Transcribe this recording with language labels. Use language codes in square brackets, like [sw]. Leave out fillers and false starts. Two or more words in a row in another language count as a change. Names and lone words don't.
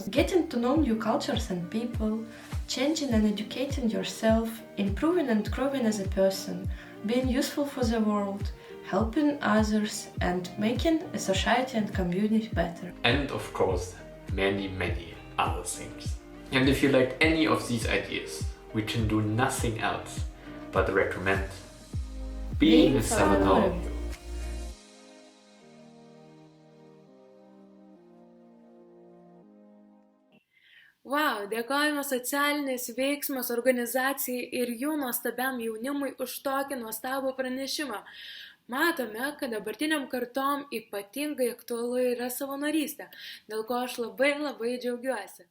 [en] Getting to know new cultures and people, changing and educating yourself, improving and growing as a person, being useful for the world, helping others and making a society and community better. And of course, many other things. And if you like any of these ideas, we can do nothing else but recommend being a Salvador. [lt] Wow, dėkojame socialinės veiksmos organizacijai ir jų nuostabiam jaunimui už tokį nuostabų pranešimą. Matome, kad dabartiniam kartom ypatingai aktualu yra savanorystė, dėl ko aš labai džiaugiuosi.